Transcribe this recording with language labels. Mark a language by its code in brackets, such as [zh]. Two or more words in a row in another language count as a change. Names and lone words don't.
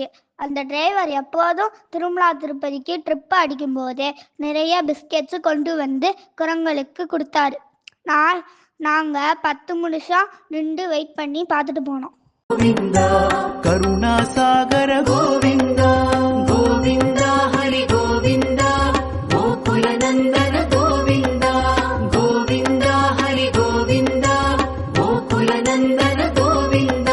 [ta] அந்த டிரைவர் எப்போதும் திருமலா திருப்பதிக்கு ட்ரிப்பு அடிக்கும்போது நிறைய பிஸ்கெட்ஸு கொண்டு வந்து குரங்களுக்கு கொடுத்தாரு. நாங்கள் 10 நிமிஷம் நின்று வெயிட் பண்ணி பார்த்துட்டு போனோம். [te] గోవింద కరుణాసాగర గోవింద గోవింద హరి గోవింద గోకుల నందన గోవింద గోవింద హరి గోవింద గోకుల నందన గోవింద